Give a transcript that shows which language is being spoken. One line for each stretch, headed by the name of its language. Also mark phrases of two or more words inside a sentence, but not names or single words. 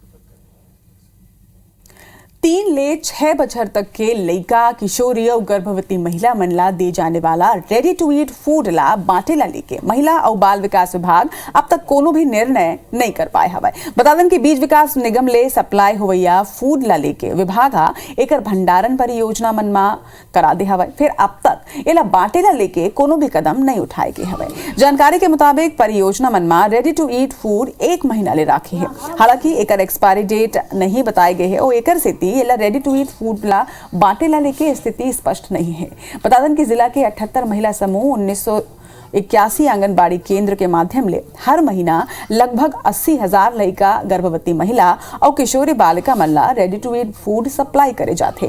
Chhattisgarhi: 3 ले 6 बछर तक के लइका, किशोरी और गर्भवती महिला मन ला दे जाने वाला
English: ready to eat food
Chhattisgarhi: ला बांटे ला लेके महिला और बाल विकास विभाग अब तक कोनो भी निर्णय नहीं कर पाए हवाए। बता दें कि बीज विकास निगम ले सप्लाई होवैया फूड ला लेके विभाग एकर भंडारण परियोजना मन मा करा दे हवाए। फिर अब तक एला बांटे ला लेके कोनो भी कदम नहीं उठाए गए हवाए। जानकारी के मुताबिक परियोजना मन मा
English: ready to eat food
Chhattisgarhi: 1 महीना ले राखे है। हालांकि एकर
English: expiry date
Chhattisgarhi: नहीं बताए गए है और एकर स्थिति
English: ready to eat food
Chhattisgarhi: ला बांटे ला लेके स्थिति स्पष्ट नहीं है। बता दें कि जिला के 78 महिला समूह 1981 आंगनबाड़ी केंद्र के माध्यम ले हर महीना लगभग 80,000 लड़का, गर्भवती महिला और किशोरी बालिका मन ला
English: ready to eat food supply
Chhattisgarhi: करे जाते।